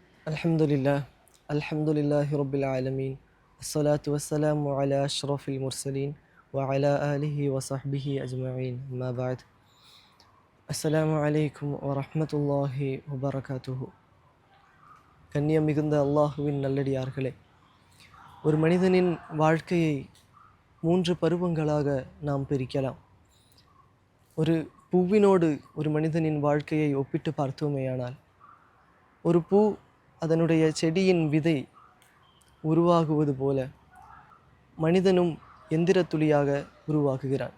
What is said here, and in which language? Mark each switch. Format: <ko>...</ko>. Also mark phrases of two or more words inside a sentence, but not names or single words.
<ar>الحمد لله، الحمد لله رب العالمين، الصلاة والسلام على أشرف المرسلين، وعلى آله وصحبه أجمعين، أما بعد. السلام عليكم ورحمة الله وبركاته.</ar> <ta>கண்ணியம் மிகுந்த அல்லாஹுவின் நல்லடியார்களே, ஒரு மனிதனின் வாழ்க்கையை 3 பருவங்களாக நாம் பிரிக்கலாம். ஒரு பூவினோடு ஒரு மனிதனின் வாழ்க்கையை ஒப்பிட்டு பார்த்தோமேயானால், ஒரு பூ அதனுடைய செடியின் விதை உருவாகுவது போல மனிதனும் எந்திரத் துளியாக உருவாகுகிறான்.</ta>